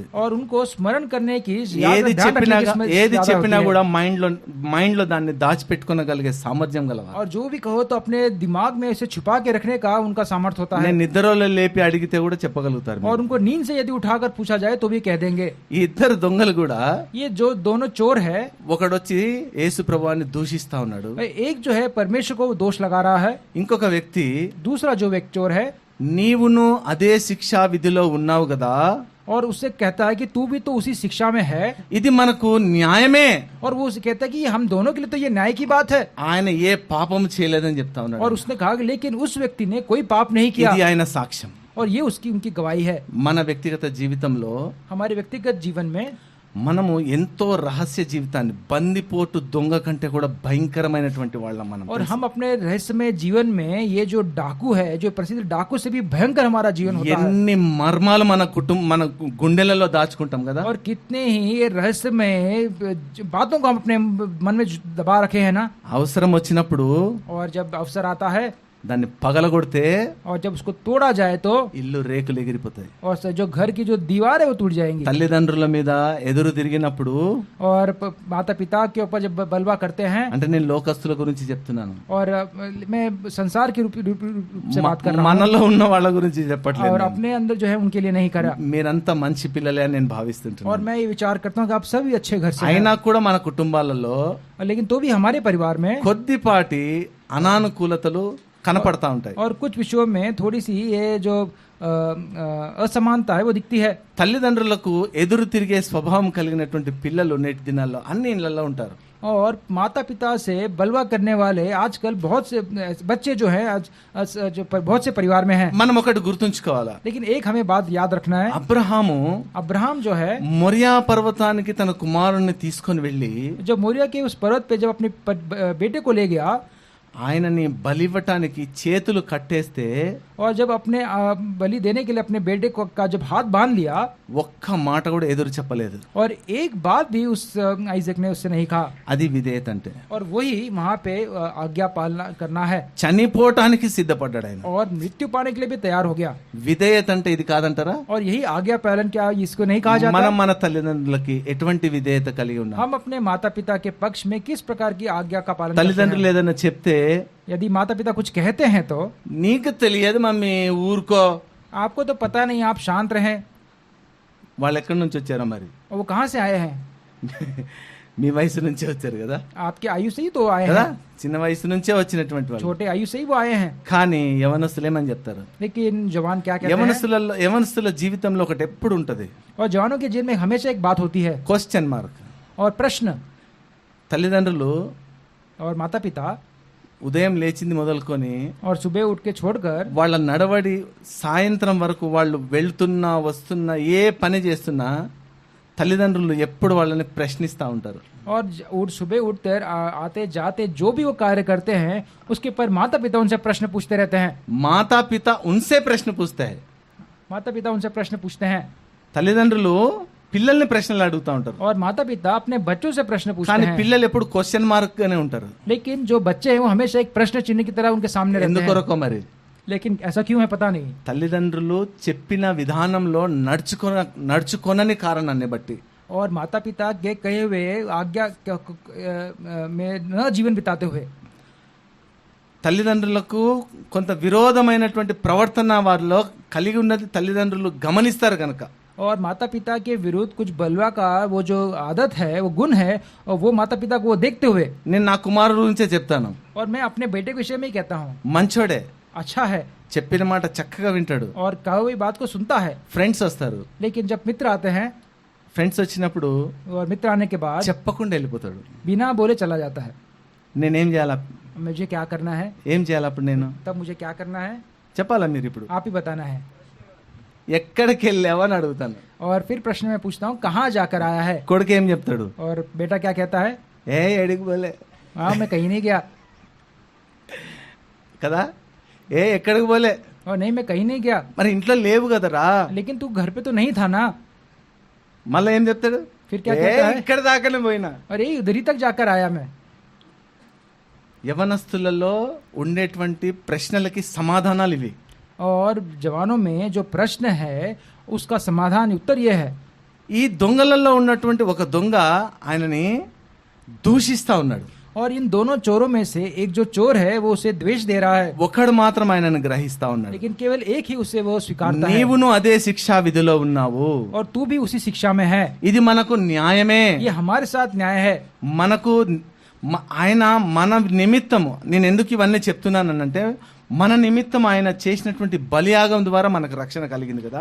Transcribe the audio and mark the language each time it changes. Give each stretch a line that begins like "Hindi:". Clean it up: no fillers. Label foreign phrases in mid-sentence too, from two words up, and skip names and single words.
Hindi: और उनको स्मरण करने की
Telugu: ఏది చెప్పినా కూడా మైండ్ లో దాన్ని దాచిపెట్టుకోగలిగే సామర్థ్యం గలవారు.
Hindi: और जो भी कहो तो अपने दिमाग में इसे छुपा के रखने का उनका सामर्थ्य होता है.
Telugu: నేను నిద్రలో లేపి అడిగితే కూడా చెప్పగలుగుతారు.
Hindi: और उनको नींद से यदि उठाकर पूछा जाए तो भी कह देंगे.
Telugu: ఈ ఇద్దరు దొంగలు కూడా
Hindi: ये जो दोनों चोर है,
Telugu: ఒకడొచ్చి యేసు ప్రభువాన్ని దూషిస్తా ఉన్నాడు.
Hindi: एक जो है परमेश्वर को दोष लगा रहा है.
Telugu: ఇంకొక వ్యక్తి,
Hindi: दूसरा जो व्यक्ति चोर है,
Telugu: నీవును అదే శిక్షా విధిలో ఉన్నావు కదా,
Hindi: और उससे कहता है कि तू भी तो उसी शिक्षा में है.
Telugu: ఇది మనకు న్యాయమే.
Hindi: और वो उसे कहता है कि हम दोनों के लिए तो ये न्याय की बात है.
Telugu: ఆయన ఏ పాపం చేయలేదని చెప్తా ఉన్నాడు.
Hindi: और उसने कहा कि लेकिन उस व्यक्ति ने कोई पाप नहीं किया.
Telugu: ఇది ఆయన సాక్ష్యం.
Hindi: और ये उनकी गवाही है.
Telugu: మన వ్యక్తిగత జీవితంలో,
Hindi: हमारे व्यक्तिगत जीवन में
Telugu: మనము ఎంతో రహస్య జీవితాన్ని, బందిపోటు దొంగ కంటే కూడా భయంకరమైనటువంటి వాళ్ళం మనం.
Hindi: और हम अपने रहस्यमय जीवन में ये जो डाकू है, जो प्रसिद्ध डाकू से भी भयंकर हमारा जीवन होता है.
Telugu: ఎన్ని మర్మాలు మన గుండెలలో దాచుకుంటాం కదా.
Hindi: और कितने ही ये रहस्यमय बातों को हम अपने मन में दबा रखे हैं ना.
Telugu: అవసరం వచ్చినప్పుడు
Hindi: और जब अवसर आता है,
Telugu: దాన్ని పగలగొడితే,
Hindi: और जब उसको तोड़ा जाए तो
Telugu: ఇల్లు రేకులు ఎగిరిపోతాయి.
Hindi: और जो घर की जो दीवार है वो टूट जाएंगी.
Telugu: తల్లిదండ్రుల మీద ఎదురు తిరిగినప్పుడు,
Hindi: और माता पिता के ऊपर जब बलवा करते हैं,
Telugu: అంటే నేను లోకస్తుల గురించి చెప్తున్నాను,
Hindi: और मैं संसार के रूप से बात कर रहा हूँ,
Telugu: మనలో ఉన్న వాళ్ళ గురించి చెప్పట్లేదు.
Hindi: और अपने अंदर जो है उनके लिए नहीं करा.
Telugu: మీరంతా మంచి పిల్లలే అని నేను భావిస్తుంటాను.
Hindi: और मैं ये विचार करता हूँ कि आप सभी अच्छे घर से हैं.
Telugu: అయినా కూడా మన కుటుంబాలలో
Hindi: लेकिन तो भी हमारे परिवार में
Telugu: కొద్దిపాటి అనానుకూలతలు కనపడతా ఉంటాయి.
Hindi: और कुछ विषयों में थोड़ी सी ये जो असमानता है वो दिखती है.
Telugu: తల్లిదండ్రులకు ఎదురు తిరిగే స్వభావం కలిగినటువంటి పిల్లలు నేటి దినాల్లో అన్ని ఇళ్లలో ఉంటారు.
Hindi: और माता पिता से बलवा करने वाले आजकल बहुत से बच्चे जो हैं बहुत से परिवार में हैं.
Telugu: మనం ఒకటి గుర్తుంచుకోవాలా.
Hindi: लेकिन एक हमें बात याद रखना है. अब्राहम जो है
Telugu: మొరియా పర్వతానికి తన కుమారుణ్ణి తీసుకొని వెళ్ళి,
Hindi: जब मोरिया के उस पर्वत पे जब अपने बेटे को ले गया,
Telugu: ఆయనని బలివ్వటానికి చేతులు కట్టేస్తే,
Hindi: और जब अपने बलि देने के लिए अपने बेटे को का जब हाथ बांध लिया,
Telugu: ఒక్క మాట కూడా ఎదురు చెప్పలేదు.
Hindi: और एक बात भी उस आइजक ने उससे नहीं कहा.
Telugu: అది విధేయత అంటే.
Hindi: और वही वहाँ पे आज्ञा पालना करना है.
Telugu: చనిపోవటానికి సిద్ధపడ్డాడు ఆయన.
Hindi: और मृत्यु पाने के लिए भी तैयार हो गया.
Telugu: విధేయత అంటే ఇది కాదంటారా?
Hindi: और यही आज्ञा पालन क्या इसको नहीं कहा जाता?
Telugu: మనం మన తల్లిదండ్రులకి ఎటువంటి విధేయత కలిగి ఉన్నాం?
Hindi: हम अपने माता पिता के पक्ष में किस प्रकार की आज्ञा का पालन करते हैं?
Telugu: తల్లిదండ్రులు ఏదైనా చెప్తే,
Hindi: यदि माता पिता कुछ कहते हैं तो,
Telugu: నీకు తెలియదు మమ్మీ ఊరుకో,
Hindi: आपको तो पता नहीं, आप शांत रहें.
Telugu: వాళ్ళు ఎక్కడి నుంచి వచ్చారో మరి?
Hindi: वो कहाँ से आए हैं?
Telugu: మీ వయసు నుంచే వచ్చారు కదా.
Hindi: आपके आयु से ही तो आए
Telugu: కదా,
Hindi: हैं.
Telugu: చిన్న వయసు నుంచే వచ్చినటువంటి వాళ్ళు.
Hindi: छोटे आयु से ही वो आए हैं.
Telugu: కానీ యవనస్తులు ఏమని చెప్తారు?
Hindi: लेकिन जवान क्या कहते हैं?
Telugu: యవనస్తుల జీవితంలో ఒకటి ఎప్పుడు ఉంటది.
Hindi: और जवानों के जीवन में हमेशा एक बात होती है,
English: question mark.
Hindi: और प्रश्न.
Telugu: తల్లిదండ్రులు
Hindi: और माता पिता
Telugu: ఉదయం లేచింది మొదలుకొని
Hindi: और सुबह उठ के छोड़कर
Telugu: వాళ్ళ నడవడి సాయంత్రం వరకు వాళ్ళు వెళ్తున్నా వస్తున్నా ఏ పని చేస్తున్నా తల్లిదండ్రులు ఎప్పుడు వాళ్ళని ప్రశ్నిస్తూ ఉంటారు.
Hindi: और सुबह उठकर आते जाते जो भी वो कार्य करते हैं उसके पर माता पिता उनसे प्रश्न पूछते रहते हैं. माता पिता उनसे प्रश्न పూछते हैं. माता पिता उनसे प्रश्न पूछते हैं.
Telugu: తల్లిదండ్రులు పిల్లల్ని ప్రశ్నలు అడుగుతా ఉంటారు.
Hindi: और माता पिता अपने बच्चों से प्रश्न पूछते
Telugu: కానీ
Hindi: हैं.
Telugu: పిల్లలు ఎప్పుడు
English: question mark
Telugu: గానే ఉంటారు.
Hindi: लेकिन जो बच्चे हैं वो हमेशा एक प्रश्न चिन्ह की तरह उनके सामने रहते हैं.
Telugu: ఎందుకొరకో మరి?
Hindi: लेकिन ऐसा क्यों है पता नहीं.
Telugu: తల్లిదండ్రులు చెప్పిన విధానంలో నడుచుకొనని కారణాన్ని బట్టి,
Hindi: और माता पिता के कहे हुए आज्ञा में न जीवन बिताते हुए
Telugu: తల్లిదండ్రులకు కొంత విరోధమైనటువంటి ప్రవర్తన వారిలో కలిగి ఉన్నది తల్లిదండ్రులు గమనిస్తారు కనుక,
Hindi: और माता पिता के विरुद्ध कुछ बलवा का वो जो आदत है, वो गुण है, और वो माता पिता को वो देखते हुए,
Telugu: నేను నా కుమారుడు గురించే చెప్తాను.
Hindi: और मैं अपने बेटे के विषय में ही कहता हूँ,
Telugu: మంచోడే,
Hindi: अच्छा है,
Telugu: చెప్పిన మాట చక్కగా వింటాడు,
Hindi: और कहा हुई बात को सुनता है.
Telugu: ఫ్రెండ్స్ వస్తారు,
Hindi: लेकिन जब मित्र आते हैं
Telugu: ఫ్రెండ్స్ వచ్చినప్పుడు
Hindi: और मित्र आने के बाद
Telugu: చెప్పకుండా వెళ్ళిపోతాడు.
Hindi: बिना बोले चला जाता है।
Telugu: నేనేం చేయాలా,
Hindi: मुझे क्या करना है,
Telugu: ఏం చేయాలి అప్పుడు నేను?
Hindi: तब मुझे क्या करना है
Telugu: చెప్పాలా మీరు ఇప్పుడు?
Hindi: आप ही बताना है।
Telugu: ఎక్కడికి వెళ్ళావా అని అడుగుతాను.
Hindi: और फिर प्रश्न में पूछता हूँ कहाँ जाकर आया है,
Telugu: కొడుకు ఏం చెప్తాడు?
Hindi: और बेटा क्या कहता है,
Telugu: ఏ ఎడికి పోలే
Hindi: हाँ मैं कहीं नहीं गया,
Telugu: కదా, ఏ ఎక్కడికి పోలే,
Hindi: और नहीं मैं कहीं नहीं गया,
Telugu: మరి ఇంట్లో లేవు కదరా.
Hindi: लेकिन तू घर पे तो नहीं था ना।
Telugu: మళ్ళీ ఏం చెప్తాడు?
Hindi: फिर क्या
Telugu: ఏ
Hindi: कहता है,
Telugu: ఇక్కడ దాకానే పోయినా.
Hindi: अरे उधर ही तक जाकर आया मैं।
Telugu: యవనస్తులలో ఉండేటువంటి ప్రశ్నలకి సమాధానాలు ఇవి.
Hindi: और जवानों में जो प्रश्न है उसका समाधान उत्तर ये है।
Telugu: ఈ దొంగలలో ఉన్నటువంటి ఒక దొంగ ఆయనని దూషిస్తా ఉన్నాడు.
Hindi: और इन दोनों चोरों में से एक जो चोर है वो उसे द्वेष दे रहा है,
Telugu: ఒకడు మాత్రం ఆయనను గ్రహిస్తా ఉన్నాడు.
Hindi: लेकिन केवल एक ही उसे वो स्वीकारता है।
Telugu: నీవును అదే శిక్షా విధిలో ఉన్నావు.
Hindi: और तू भी उसी शिक्षा में है।
Telugu: ఇది మనకు న్యాయమే.
Hindi: ये हमारे साथ न्याय है।
Telugu: మనకు ఆయన మన నిమిత్తము, నేను ఎందుకు ఇవన్నీ చెప్తున్నానంటే మన నిమిత్తం ఆయన చేసినటువంటి బలియాగం ద్వారా మనకు రక్షణ కలిగింది కదా.